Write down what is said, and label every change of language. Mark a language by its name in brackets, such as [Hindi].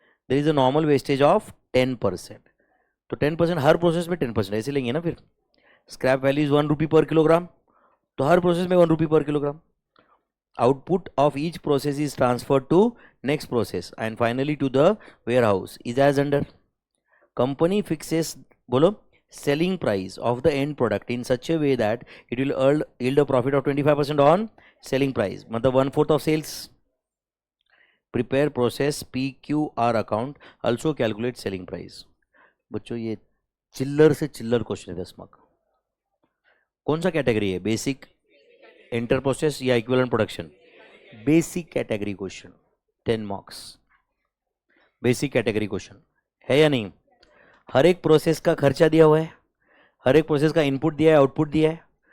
[English] There is a normal wastage of 10%। [Hindi] तो 10% हर process में 10% ऐसे लेंगे ना। फिर [English] scrap value is 1 rupee per kilogram, [Hindi] तो हर प्रोसेस में 1 रुपी पर kilogram. [English] Output of each process is transfer to next process and finally to the warehouse is as under. Company fixes, बोलो, selling price of the end product in such a way that it will yield a profit of 25% on selling price, मतलब 1/4 of sales। prepare process PQR account, also calculate selling price। [Hindi] बच्चों ये चिल्लर से चिल्लर question है 10 mark. कौन सा category है? बेसिक, इंटर प्रोसेस या equivalent production? Basic category question, 10 marks. Basic category question है या नहीं? हर एक प्रोसेस का खर्चा दिया हुआ है, हर एक प्रोसेस का इनपुट दिया है, आउटपुट दिया है।